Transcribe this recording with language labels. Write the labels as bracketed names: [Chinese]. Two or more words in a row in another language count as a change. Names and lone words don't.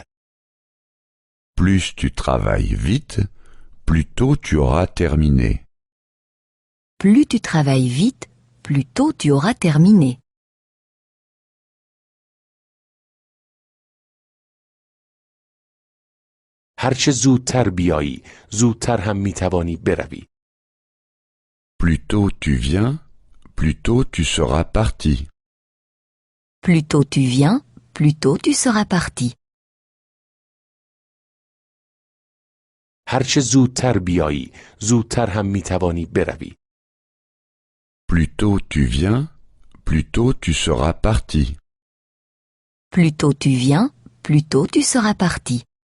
[French] Plus tu travailles vite, plus tôt tu auras terminé. Plus tu travailles vite, plus tôt tu auras terminé. [Persian] هرچه زودتر بیایی، زودتر هم می توانی بروی. [French] Plus tôt tu viens, plus tôt tu seras parti. Plus tôt tu viens, plus tôt tu seras parti. [Persian] هرچه زودتر بیایی، زودتر هم می توانی بروی. [French] Plus tôt tu viens, plus tôt tu seras parti. Plus tôt tu viens, plus tôt tu seras parti.